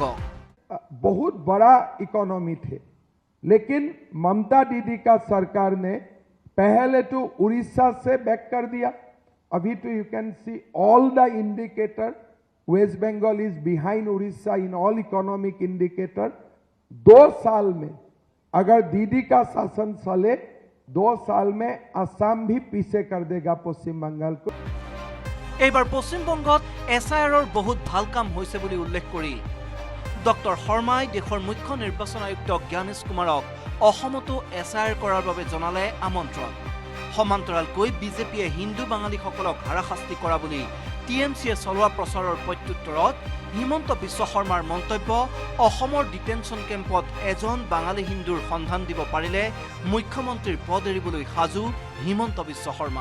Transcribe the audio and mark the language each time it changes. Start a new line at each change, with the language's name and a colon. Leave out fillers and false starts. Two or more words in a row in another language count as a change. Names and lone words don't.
Hindi: बहुत बड़ा इकोनॉमी थे, लेकिन ममता दीदी का सरकार ने पहले तो उड़ीसा से बैक कर दिया। अभी तो
English: you can see all the indicator, West Bengal is behind Orissa in all economic indicator.
Hindi: 2 साल में अगर दीदी का शासन चले, 2 साल में असम भी पीछे कर देगा पश्चिम बंगाल को।
Assamese: এইবাৰ পশ্চিমবংগত এছআইআৰৰ বহুত ভাল কাম হৈছে বুলি উল্লেখ কৰি ডক্টৰ শৰ্মাই দেশৰ মুখ্য নিৰ্বাচন আয়ুক্ত জ্ঞানেশ কুমাৰক অসমতো এছআইআৰ কৰাৰ বাবে জনালে আমন্ত্ৰণ। সমান্তৰালকৈ বিজেপিয়ে হিন্দু বাঙালীসকলক হাৰাশাস্তি কৰা বুলি টিএমচিয়ে চলোৱা প্ৰচাৰৰ প্ৰত্যুত্তৰত হিমন্ত বিশ্ব শৰ্মাৰ মন্তব্য, অসমৰ ডিটেনশ্যন কেম্পত এজন বাঙালী হিন্দুৰ সন্ধান দিব পাৰিলে মুখ্যমন্ত্ৰীৰ পদ এৰিবলৈ সাজু হিমন্ত বিশ্ব শৰ্মা।